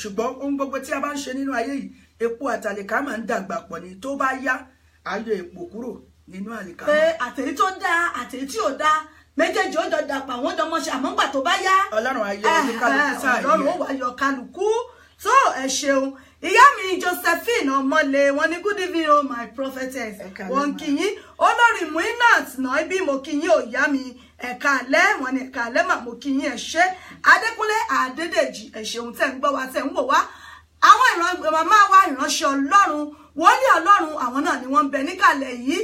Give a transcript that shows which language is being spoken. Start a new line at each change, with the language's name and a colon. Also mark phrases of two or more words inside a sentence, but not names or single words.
Yoruba: Ṣùgbọ́n ohun gbogbo tí a bá ń ṣe nínú ayé yìí, epo àtàlìká máa ń dàgbà pọ̀ ni. Tó bá yá, á yọ epo kúrò nínú àlìká. Pé àtèyí tó dáa àtèyí tí ò dáa, méjèèjì ó jọ dàpọ̀, àwọn ọmọ ṣe, àmọ́ ńgbà tó bá yá, Ọlọ́run á yọ oníkálukú sáàyè. Ọlọ́run ó wá yọ kálukú. So ẹ ṣeun. Ìyá mi Josephine Ọmọlé, wọ́n ní
English: good evening
Yoruba: o
English: my prophetess.
Yoruba: Wọ́n kí yín. Olórí Muinat náà bí mo kí yín ò yá mi. Ẹ̀ka alẹ́, wọ́n ní ẹ̀ka alẹ́ mà mo kí yín, ẹ ṣé. Adékúnlé Adédèjì, ẹ ṣeun tẹ́ ń gbọ́ wa tẹ́ ń wò wá. Àwọn màmá wa ìránṣẹ́ Ọlọ́run, wòlíì Ọlọ́run, àwọn náà ni wọ́n ń bẹ níkàlẹ̀ yìí.